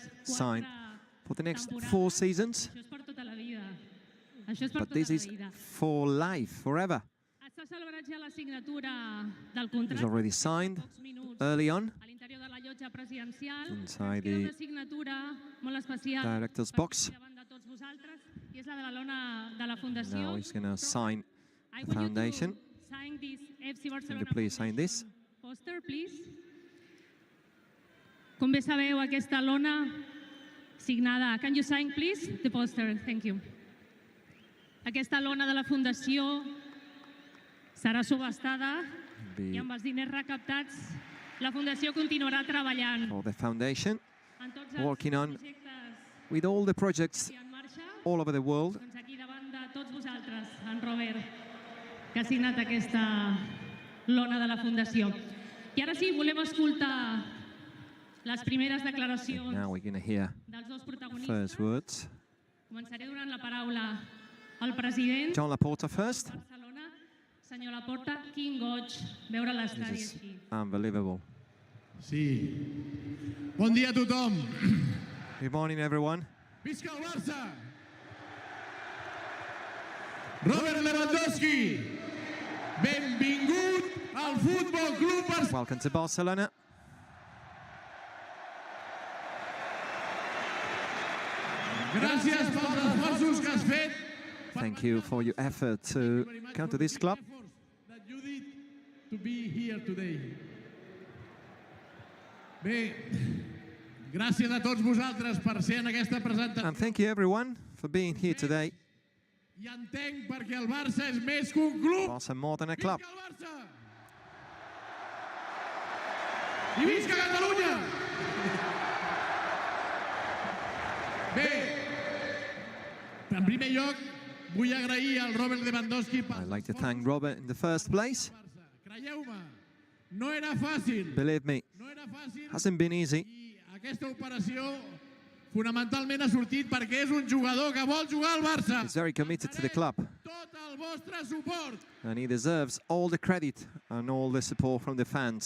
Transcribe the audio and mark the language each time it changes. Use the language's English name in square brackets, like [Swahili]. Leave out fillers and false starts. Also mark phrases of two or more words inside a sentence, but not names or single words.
[English] Signed 4 for the next [Catalan] temporades. [English] 4 seasons, [Catalan] Això és per tota la vida. Això és per [English] but [Catalan] tota [English] this [Catalan] la [English] is [Catalan] vida. [English] for life, forever. [Catalan] S'ha celebrat ja la signatura del [English] He's [Catalan] contracte [English] already signed [Catalan] pocs minuts [English] early on [Catalan] a l'interior de la llotja presidencial. [English] inside [Catalan] Era [English] the [Catalan] una signatura molt especial [English] director's box. [Catalan] davant de tots vosaltres i és la de la lona de la Fundació. [English] Now he's going to sign I the want you foundation. to sign this FC Can Barcelona you please sign this? poster, please. [Catalan] Com bé sabeu, aquesta lona signada. [English] Can you sign, please, the poster? Thank you. [Catalan] Aquesta lona de la Fundació serà subhastada [English] Be [Catalan] i amb els diners recaptats la Fundació continuarà treballant [English] for the foundation, [Catalan] en tots els [English] working on [Catalan] projectes [English] with all the projects [Catalan] que hi ha en marxa. [English] all over the world. [Catalan] Doncs aquí davant de tots vosaltres, en Robert, que ha signat aquesta lona de la Fundació. I ara sí, volem escoltar les primeres declaracions [English] Now we're going to hear [Catalan] dels dos protagonistes. [English] first words. [Catalan] Començaré donant la paraula al president [English] John Laporta first. [Catalan] de Barcelona, senyor Laporta. Quin goig veure l'estadi [English] This is [Catalan] així. [English] unbelievable. [Catalan] Sí. Bon dia a tothom. [English] Good morning, everyone. [Catalan] Visca el Barça! Robert Lewandowski, benvingut al Futbol Club Barcelona. [English] Welcome to Barcelona. [Catalan] Gràcies pels esforços que has fet. [English] Thank you for your effort to come to this club. That you did to be here today. [Catalan] Bé, gràcies a tots vosaltres per ser en aquesta presentació. [English] And thank you, everyone, for being here today. [Catalan] I entenc perquè el Barça és més que un club. [English] Barca more than a club. [Catalan] Visca el Barça! I visca Catalunya! Bé, en primer lloc, vull agrair al Robert Lewandowski per... [English] I'd like to thank Robert in the first place. [Catalan] Creieu-me, no era fàcil. [English] Believe me, [Catalan] No era fàcil. [English] hasn't been easy. [Catalan] I aquesta operació fonamentalment ha sortit perquè és un jugador que vol jugar al Barça. [English] He's very committed to the club, [Catalan] Tot el vostre suport. [English] and he deserves all the credit and all the support from the fans.